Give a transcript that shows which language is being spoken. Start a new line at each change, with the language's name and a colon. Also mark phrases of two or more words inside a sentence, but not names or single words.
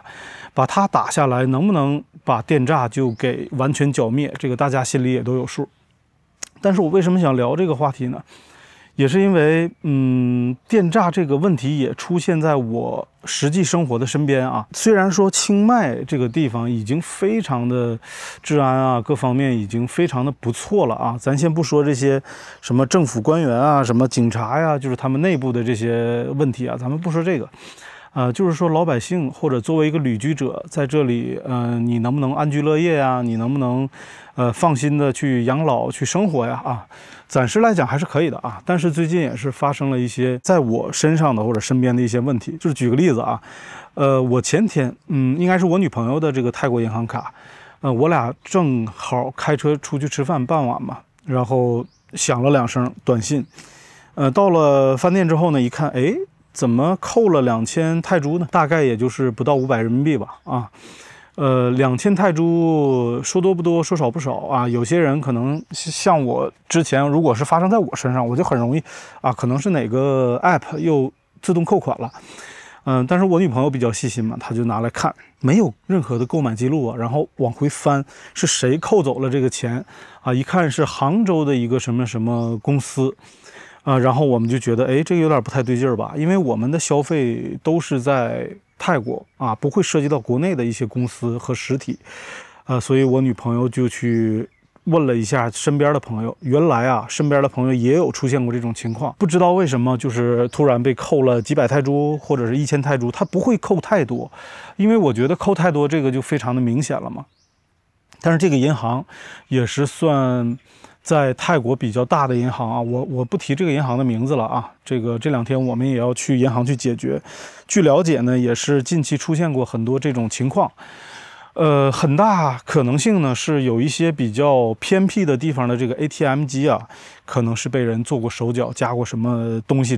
Chinese: 把他打下來，能不能把電詐就給完全剿滅，這個大家心裡也都有數。但是我為什麼想聊這個話題呢？也是因為，電詐這個問題也出現在我實際生活的身邊啊。雖然說清邁這個地方已經非常的治安啊，各方面已經非常的不錯了啊。咱先不說這些什麼政府官員啊，什麼警察呀，就是他們內部的這些問題啊，咱們不說這個。就是說老百姓或者作為一個旅居者在這裡，你能不能安居樂業呀？你能不能放心的去養老去生活呀？啊，暫時來講還是可以的啊。但是最近也是發生了一些在我身上的或者身邊的一些問題。就是舉個例子啊，我前天應該是我女朋友的這個泰國銀行卡，我倆正好開車出去吃飯，傍晚嘛，然後響了2聲短信，到了飯店之後呢，一看，哎，怎麼扣了2000泰銖呢？大概也就是不到500人民幣吧。啊，2000泰銖說多不多，說少不少啊。有些人可能像我之前，如果是發生在我身上，我就很容易啊，可能是哪個 app 又自動扣款了。但是我女朋友比較細心嘛，她就拿來看，沒有任何的購買記錄啊，然後往回翻是誰扣走了這個錢啊？一看是杭州的一個什麼什麼公司。然後我們就覺得，哎，這個有點不太對勁兒吧？因為我們的消費都是在泰國啊，不會涉及到國內的一些公司和實體，所以我女朋友就去問了一下身邊的朋友，原來啊，身邊的朋友也有出現過這種情況，不知道為什麼就是突然被扣了幾百泰銖或者是1000泰銖，他不會扣太多，因為我覺得扣太多這個就非常的明顯了嘛。但是這個銀行也是算在泰國比較大的銀行啊，我不提這個銀行的名字了啊。這2天我們也要去銀行去解決。據了解呢，也是近期出現過很多這種情況。很大可能性呢是有一些比較偏僻的地方的這個 ATM 機啊，可能是被人做過手腳，加過什麼東西。